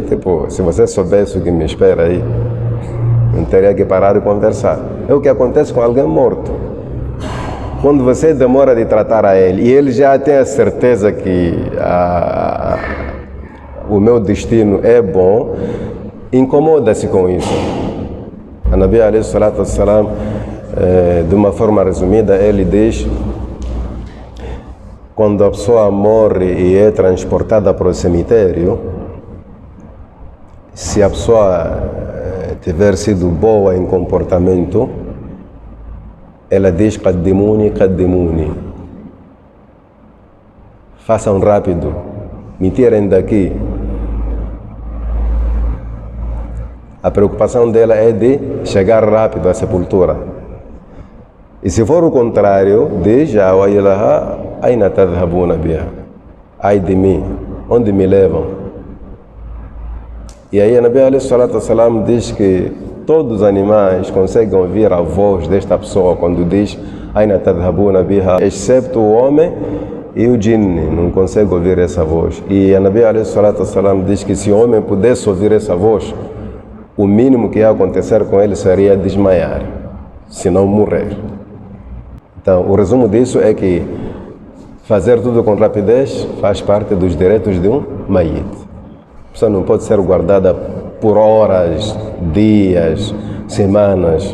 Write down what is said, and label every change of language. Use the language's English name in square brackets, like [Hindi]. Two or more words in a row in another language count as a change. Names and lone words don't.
[Portuguese] Tipo, se você soubesse o que me espera aí, não teria que parar de conversar. É o que acontece com alguém morto. Quando você demora de tratar a ele e ele já tem a certeza que o meu destino é bom, incomoda-se com isso. [Arabic] A النبي عليه الصلاة والسلام, [Portuguese] de uma forma resumida, ele diz: quando a pessoa morre e é transportada para o cemitério, se a pessoa tiver sido boa em comportamento, ela diz: [Arabic] قدموني، قدموني. [Portuguese] Façam rápido, me tirem daqui. A preocupação dela é de chegar rápido à sepultura. E se for o contrário, diz: [Arabic] أين تذهبون بها? [Portuguese] Ai de mim, onde me levam? E aí a [Arabic] النبي عليه الصلاة والسلام [Portuguese] diz que todos os animais conseguem ouvir a voz desta pessoa quando diz [Arabic] أين تذهبون بها, [Portuguese] excepto o homem e o jinni, não consegue ouvir essa voz. E a [Arabic] النبي عليه الصلاة والسلام [Portuguese] diz que se o homem pudesse ouvir essa voz, o mínimo que ia acontecer com ele seria desmaiar, se não morrer. Então, o resumo disso é que fazer tudo com rapidez faz parte dos direitos de um mayit. A pessoa não pode ser guardada por horas, dias, semanas.